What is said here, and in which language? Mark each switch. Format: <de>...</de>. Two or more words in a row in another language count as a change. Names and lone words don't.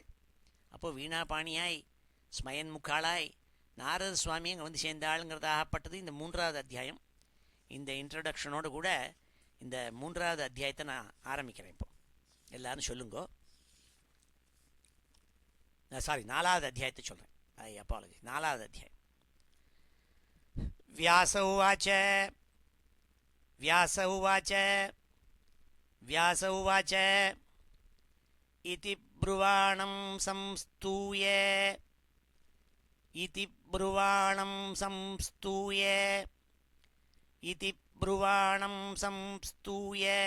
<ta>அப்போது வீணா பாணியாய் ஸ்மயன் முக்காளாய் நாரத சுவாமி அங்கே வந்து சேர்ந்தாளுங்கிறதாகப்பட்டது இந்த 3வது அத்தியாயம். இந்த இன்ட்ரடக்ஷனோடு கூட இந்த 3வது அத்தியாயத்தை நான் ஆரம்பிக்கிறேன். இப்போ எல்லாரும் சொல்லுங்கோ. சாரி, 4வது அத்தியாயத்தை சொல்கிறேன். அப்பாலஜி. 4வது அத்தியாயம்.</ta> <sa>व्यास उवाच व्यास उवाच व्यास उवाच इति ब्रुवाणं संस्तूय इति ब्रुवाणं संस्तूय इति ब्रुवाणं संस्तूय</sa>